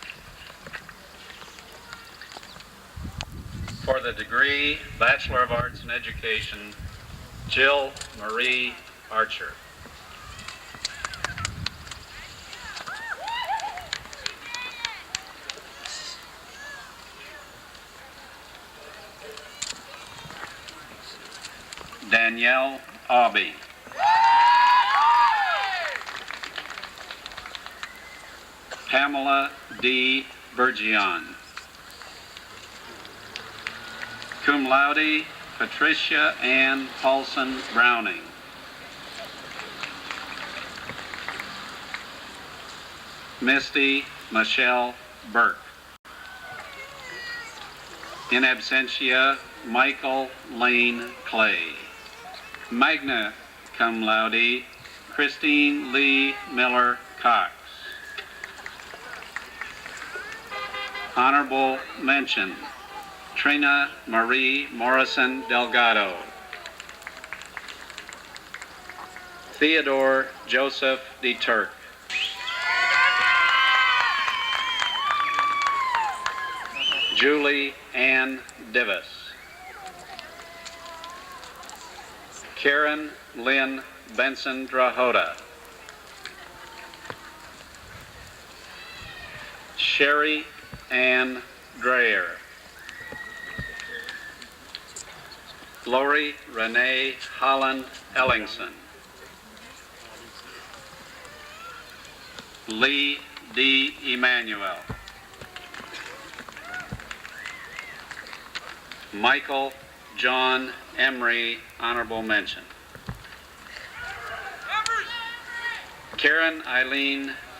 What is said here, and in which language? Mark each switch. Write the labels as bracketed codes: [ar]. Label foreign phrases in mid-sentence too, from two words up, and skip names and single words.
[en] For the degree Bachelor of Arts in Education, Jill Marie Archer. Danielle Aubie. Pamela D. [la] Bergion. Cum laude, [en] Patricia Ann Paulson Browning. Misty Michelle Burke. [la] In absentia, [en] Michael Lane Clay. [la] Magna cum laude, [en] Christine Lee Miller Cox. Honorable mention, Trina Marie Morrison Delgado. Theodore Joseph DeTurk. Julie Ann Divis. Karen Lynn Benson Drahota. Sherry Ann Dreyer. Lori Renee Holland Ellingson. Lee D. Emanuel. Michael John Emery, honorable mention. Karen Eileen